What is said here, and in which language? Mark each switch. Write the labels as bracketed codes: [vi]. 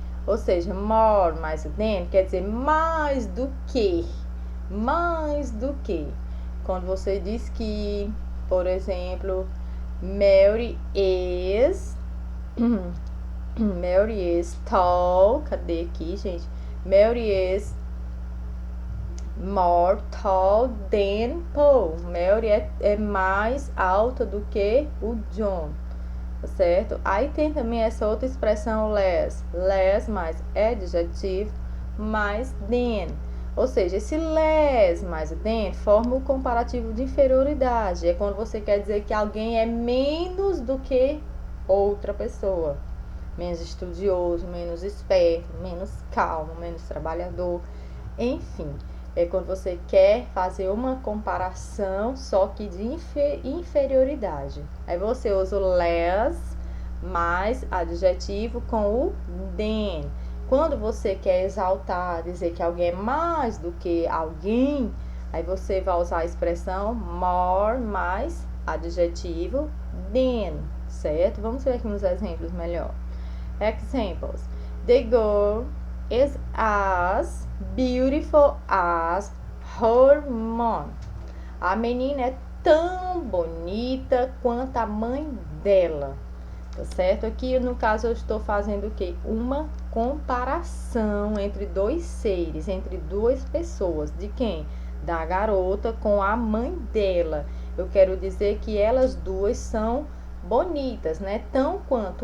[pt] Ou seja, more mais than quer dizer mais do que. Mais do que. Quando você diz que, por exemplo, [en] Mary is Mary is tall. [pt] Cadê aqui, gente? [en] Mary is more tall than Paul. [pt] Mary é mais alta do que o John. Tá certo? Aí tem também essa outra expressão less. Less mais adjetivo mais than. Ou seja, esse less mais than forma o comparativo de inferioridade. É quando você quer dizer que alguém é menos do que outra pessoa. Menos estudioso, menos esperto, menos calmo, menos trabalhador. Enfim, é quando você quer fazer uma comparação, só que de inferioridade. Aí você usa o less mais adjetivo com o than. Quando você quer exaltar, dizer que alguém é mais do que alguém, aí você vai usar a expressão more mais adjetivo than, certo? Vamos ver aqui uns exemplos melhor. [en] Examples. The girl is as beautiful as her mom. [pt] A menina é tão bonita quanto a mãe dela. Tá certo? Aqui, no caso, eu estou fazendo o quê? Uma comparação entre dois seres, entre duas pessoas. De quem? Da garota com a mãe dela. Eu quero dizer que elas duas são bonitas, né? Tão quanto.